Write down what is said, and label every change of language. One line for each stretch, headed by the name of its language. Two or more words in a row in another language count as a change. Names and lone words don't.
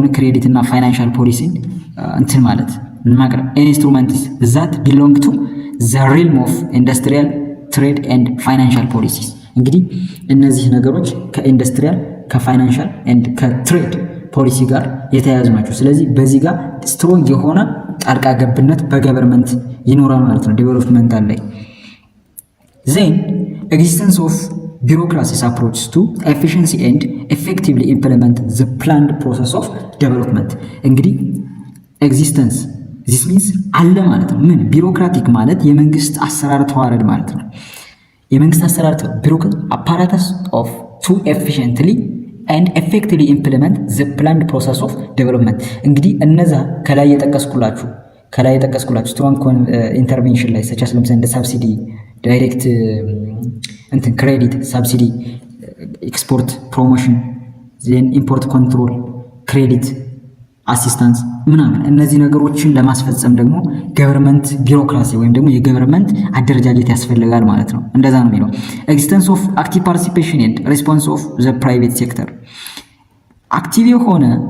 Amharic: ክሬዲት እና
English: financial policy
Amharic: እንትን ማለት ማቅረብ።
English: instruments that belong to the realm of industrial trade and financial policies።
Amharic: እንግዲህ እነዚህ ነገሮች ከኢንዱስትሪያል ከፋይናንሻል ኤንድ ከትሬድ ፖሊሲ ጋር የተያያዙ ናቸው። ስለዚህ በዚህ ጋር ስትሮንግ የሆነ ጣልቃ ገብነት በገቨርንመንት ይኖራል ማለት ነው ዴቨሎፕመንታል ላይ።
English: then existence of bureaucracy's approach to efficiency and effectively implement the planned process of development። እንግዲህ ኤግዚስተንስ this means
Amharic: አለ ማለት ነው። ምን ቢሮክራቲክ ማለት የመንግስት አሰራር ተዋረድ ማለት ነው። የመንግስት አሰራር
English: apparatus of to efficiently and effectively implement the planned
Amharic: process of development። እንግዲህ እነዛ ከላይ የጠቀስኩላችሁ
English: strong intervention
Amharic: ላይ ሰቻስ ለምሳሌ እንደ ሳብሲዲ፣ ዳይሬክት እንትን ክሬዲት፣ ሳብሲዲ፣
English: export promotion፣ then import control፣ credit assistance
Amharic: ምናምን እነዚህ ነገሮችን ለማስፈጸም ደግሞ
English: government bureaucracy
Amharic: ወይም ደግሞ የገቨርንመንት አደረጃጀት ያስፈልጋል ማለት ነው። እንደዛ ነው የሚለው።
English: existence of active participation and response of the private sector።
Amharic: አክቲቭ የሆነ